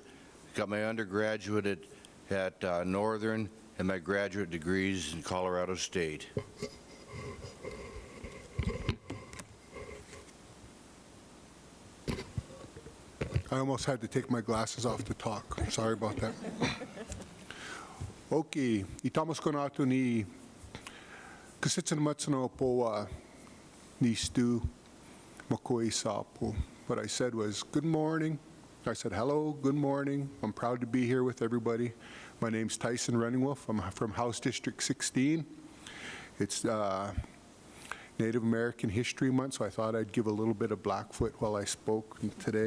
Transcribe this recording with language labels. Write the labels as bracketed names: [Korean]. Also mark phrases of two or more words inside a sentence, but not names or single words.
[English] Got my undergraduate at Northern and my graduate degrees in Colorado State. I almost had to take my glasses off to talk. Sorry about that. [Siksiká] Okay, itamos ko nato ni kasitsanamatsano po ni Stu Makoi Sapo. [English] What I said was, good morning. I said, hello, good morning. I'm proud to be here with everybody. My name's Tyson Runningwolf. I'm from House District 16. It's Native American History Month, so I thought I'd give a little bit of Blackfoot while I spoke today.